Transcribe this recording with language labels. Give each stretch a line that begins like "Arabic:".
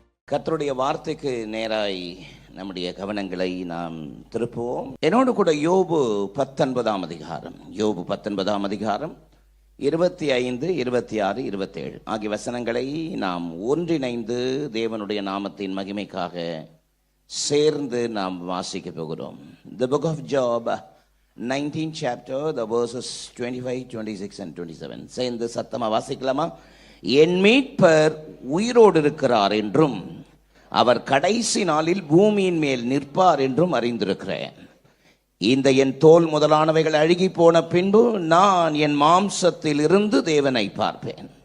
Tamil: கர்த்தருடைய வார்த்தைக்கு நேராய் நம்முடைய கவனங்களை நாம் திருப்புவோம். என்னோடு கூட யோபு 19ஆம் அதிகாரம், யோபு 19ஆம் அதிகாரம் 25, 26, 27 ஆகிய வசனங்களை நாம் ஒன்றிணைந்து தேவனுடைய நாமத்தின் மகிமைக்காக சேர்ந்து நாம் வாசிக்க போகிறோம்.
English: The book of Job, 19th chapter, the verses 25, 26 and 27.
Tamil: சேர்ந்து சத்தமா வாசிக்கலாமா? என் மீட்பர் உயிரோடு இருக்கிறார் என்றும் அவர் கடைசி நாளில் பூமியின் மேல் நிற்பார் என்றும் அறிந்திருக்கிறேன். இந்த என் தோல் முதலானவைகள் அழுகி போன பின்பு நான் என் மாம்சத்தில் இருந்து தேவனை பார்ப்பேன்.